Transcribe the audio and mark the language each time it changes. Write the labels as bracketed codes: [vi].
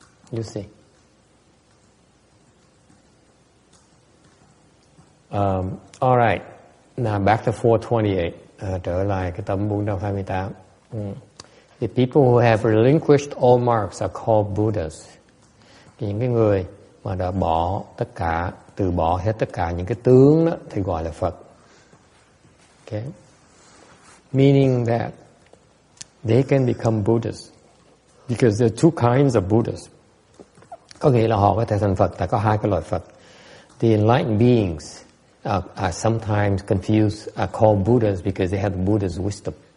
[en] You see. All right. Now back to 428. [vi] Trở lại cái tấm 428. [en] The people who have relinquished all marks are called Buddhas. [vi] Những cái người mà đã từ bỏ hết tất cả những cái tướng đó thì gọi là Phật. [en] Okay? Meaning that they can become Buddhas. Because there are two kinds of Buddhas. [vi] Có nghĩa là họ có thể thành Phật, tại có hai cái loại Phật. [en] The enlightened beings are sometimes confused, are called Buddhas because they have the Buddha's wisdom.